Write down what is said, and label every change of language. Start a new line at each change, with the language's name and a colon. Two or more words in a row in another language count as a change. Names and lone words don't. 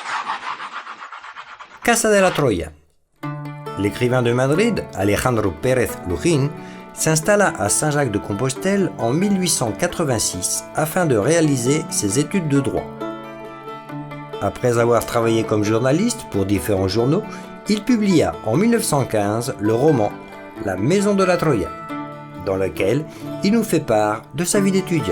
French: Casa de la Troya. L'écrivain de Madrid, Alejandro Pérez Lujín, s'installa à Saint-Jacques-de-Compostelle en 1886 afin de réaliser ses études de droit. Après avoir travaillé comme journaliste pour différents journaux, il publia en 1915 le roman La Maison de la Troya, dans lequel il nous fait part de sa vie d'étudiant.